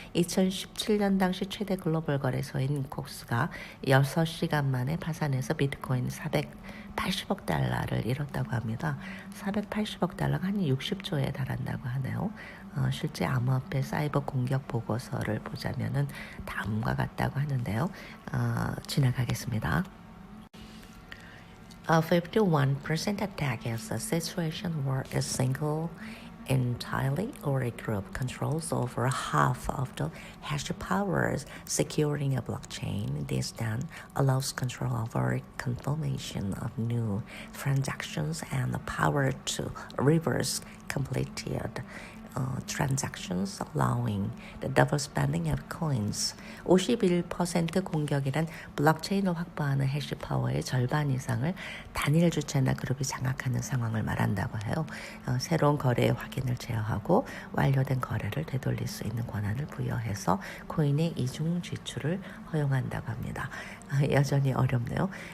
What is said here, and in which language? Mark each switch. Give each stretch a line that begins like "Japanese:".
Korean: 2017년 당시 최대 글로벌 거래소인 곡수가 6시간 만에 파산해서 비트코인 480억 달러를 잃었다고 합니다. 480억 달러가 한 60조에 달한다고 하네요. 실제 암호화폐 사이버 공격 보고서를 보자면은 다음과 같다고 하는데요. 지나가겠습니다.
English: 51% attack is a situation where a single entirely or a group controls over half of the hash powers securing a blockchain. This then allows control over confirmation of new transactions and the power to reverse completed transactions, allowing the double spending of coins.
Korean: 51% 공격이란 블록체인을 확보하는 해시파워의 절반 이상을 단일 주체나 그룹이 장악하는 상황을 말한다고 해요. 새로운 거래의 확인을 제어하고 완료된 거래를 되돌릴 수 있는 권한을 부여해서 코인의 이중 지출을 허용한다고 합니다. 여전히 어렵네요.